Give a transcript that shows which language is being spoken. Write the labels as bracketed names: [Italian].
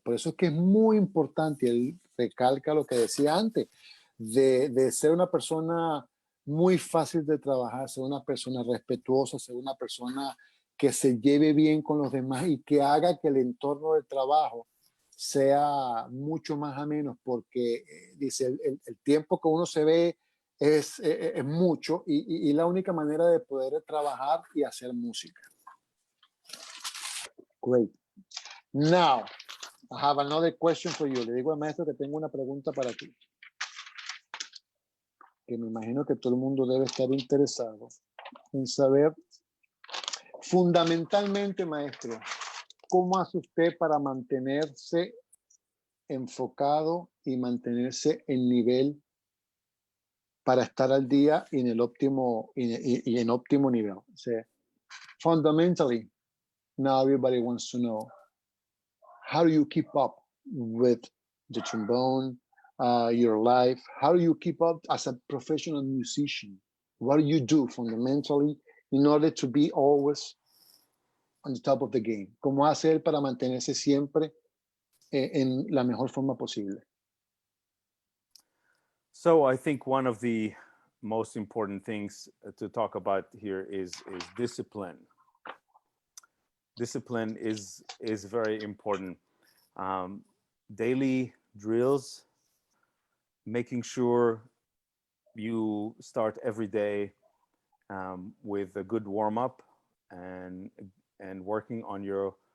[Spanish] Por eso es que es muy importante, él recalca lo que decía antes, de ser una persona muy fácil de trabajar, ser una persona respetuosa, ser una persona que se lleve bien con los demás y que haga que el entorno de trabajo sea mucho más ameno, porque dice, el tiempo que uno se ve es mucho y la única manera de poder trabajar y hacer música. [English] Great. Now, I have another question for you. [Spanish] Le digo al maestro que tengo una pregunta para ti. Que me imagino que todo el mundo debe estar interesado en saber, fundamentalmente, maestro, ¿cómo hace usted para mantenerse enfocado y mantenerse en nivel para estar al día y en el óptimo y en óptimo nivel? O sea, [English] fundamentally, now everybody wants to know, how do you keep up with the trombone, your life? How do you keep up as a professional musician? What do you do fundamentally in order to be always on the top of the game? [Spanish] ¿Cómo hacer para mantenerse siempre en la mejor forma posible? [English] So I think one of the most important things to talk about here is discipline. Discipline is very important. Daily drills, making sure you start every day with a good warm up and working on your